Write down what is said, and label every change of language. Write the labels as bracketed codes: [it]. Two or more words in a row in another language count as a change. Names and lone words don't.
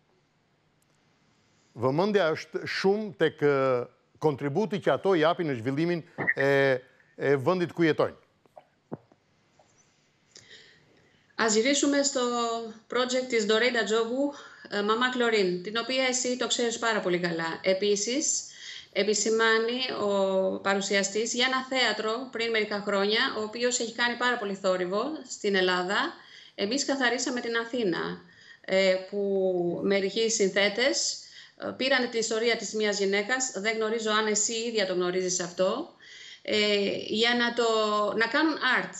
[sq] Vëmendja është shumë tek kontributi që ato japin në zhvillimin e vendit ku jetojnë. [el] Azhirishme στο project της Dorenda Τζόγου, Mama Klorin, την οποία εσύ το ξέρεις πάρα πολύ καλά. Επίσης, επισημάνει ο παρουσιαστής για ένα θέατρο πριν μερικά χρόνια, ο οποίος έχει κάνει πάρα πολύ θόρυβο στην Ελλάδα. Εμείς καθαρίσαμε την Αθήνα, που μερικοί συνθέτες πήραν την ιστορία της μιας γυναίκας, δεν γνωρίζω αν εσύ ίδια το γνωρίζεις αυτό, για να κάνουν art.